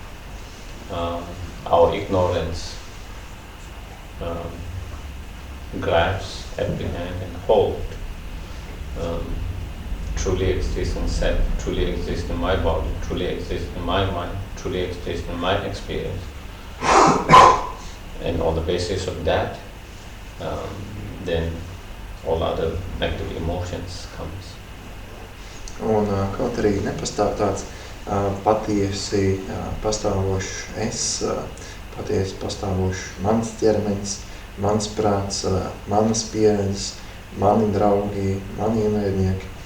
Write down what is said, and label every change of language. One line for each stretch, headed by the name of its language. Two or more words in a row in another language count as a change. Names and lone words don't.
English: our ignorance grasp, apprehend and hold truly exists in self, truly exists in my body, truly exists in my mind, truly exists in my experience. And on the basis of that, then all other negative emotions comes.
Latvian: Un kaut arī nepastāv tāds patiesi pastāvošs es, patiesi pastāvošs mans ķermenis, mans prāts, manas pieredzes, mani draugi, mani ienaidnieki.